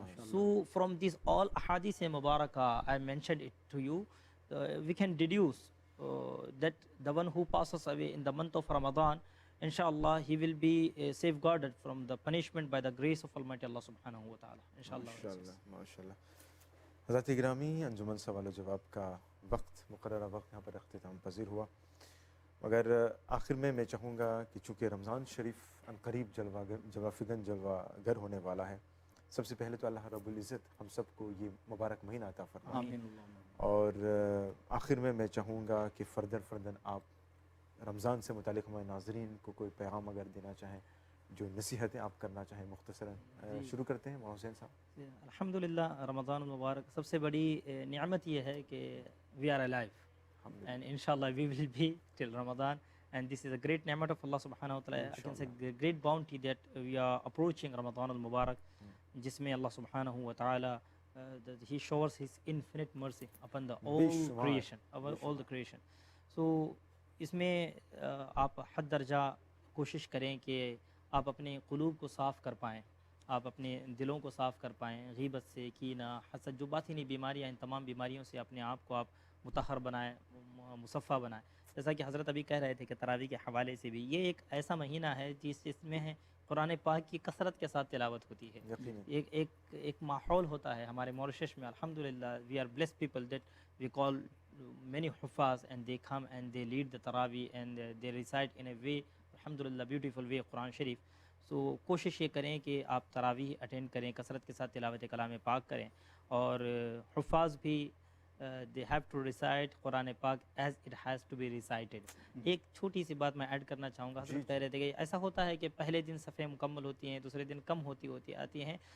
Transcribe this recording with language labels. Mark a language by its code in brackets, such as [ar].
[en] So from these all hadith Mubarakah, I mentioned it to you, we can deduce that the one who passes away in the month of Ramadan, inshallah he will be safeguarded from the punishment by the grace of Almighty Allah subhanahu wa ta'ala. Inshallah. [ur] ماشاءاللہ. حضرات گرامی, انجمن سوال و جواب کا وقت, مقررہ وقت یہاں پر اختتام پذیر ہوا, مگر آخر میں چاہوں گا کہ چونکہ رمضان شریف عنقریب جلوہ فگن جلوہ گر ہونے والا ہے, سب سے پہلے تو اللہ رب العزت ہم سب کو یہ مبارک مہینہ عطا فرمائے. اور آخر میں چاہوں گا کہ فردن آپ رمضان سے متعلق ہمارے ناظرین کو کوئی پیغام اگر دینا چاہیں, جو نصیحتیں آپ کرنا چاہیں مختصراً. شروع کرتے ہیں مولانا حسین صاحب. الحمدللہ, رمضان المبارک سب سے بڑی نعمت یہ ہے کہ [en] we are alive. And inshallah we will be till Ramadan, and this is a great ni'mat of Allah subhanahu wa ta'ala. I can say great bounty that we are approaching Ramadan al-Mubarak, jisme Allah subhanahu wa ta'ala he showers his infinite mercy upon the all creation, all the creation. [ur] So اس میں آپ حد درجہ کوشش کریں کہ آپ اپنے قلوب کو صاف کر پائیں, آپ اپنے دلوں کو صاف کر پائیں غیبت سے, کینہ, حسد, جو باطنی بیماریاں, ان تمام بیماریوں سے اپنے آپ کو آپ مطہر بنائیں, مصفہ بنائیں. جیسا کہ حضرت ابھی کہہ رہے تھے کہ تراویح کے حوالے سے بھی یہ ایک ایسا مہینہ ہے جس میں ہے قرآن پاک کی کثرت کے ساتھ تلاوت ہوتی ہے. ایک ماحول ہوتا ہے ہمارے موریشس میں الحمدللہ. [en] We are blessed people that we call many حفاظ and they come and they lead the تراویح and they recite in a way الحمدللہ beautiful way قرآن شریف. [ur] سو کوشش یہ کریں کہ آپ تراویح اٹینڈ کریں, کثرت کے ساتھ تلاوت کلام پاک کریں, اور حفاظ بھی [en] they have to recite قرآن پاک as it has to be recited. [ur] ایک چھوٹی سی بات میں ایڈ کرنا چاہوں گا. حضرت کہہ رہے تھے کہ ایسا ہوتا ہے کہ پہلے دن صفحے مکمل ہوتی ہیں, دوسرے دن کم ہوتی آتی ہیں.